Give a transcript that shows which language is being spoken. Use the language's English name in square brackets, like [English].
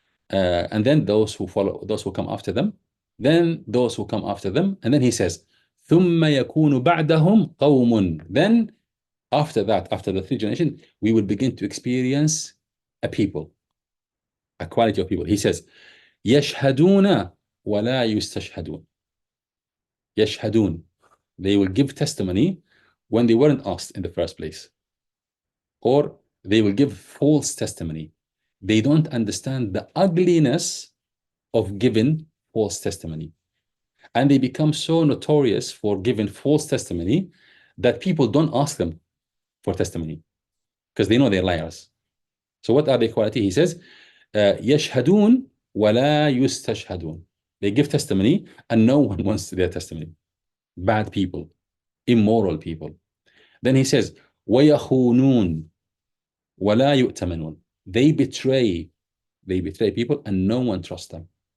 [English] and then those who follow, those who come after them, then those who come after them, and then he says, [Arabic] ثم يكون بعدهم قوم. [English] Then after that, after the 3 generations, we will begin to experience a people, a quality of people. He says, [Arabic] يشهدون ولا يستشهدون. يشهدون. [English] They will give testimony when they weren't asked in the first place. Or they will give false testimony. They don't understand the ugliness of giving false testimony. And they become so notorious for giving false testimony that people don't ask them for testimony because they know they're liars. So what are the quality? He says, [Arabic] يشهدون ولا يستشهدون. [English] They give testimony and no one wants their testimony. Bad people, immoral people. Then he says, [Arabic] ويخونون ولا يؤتمنون. [English] They betray people and no one trusts them.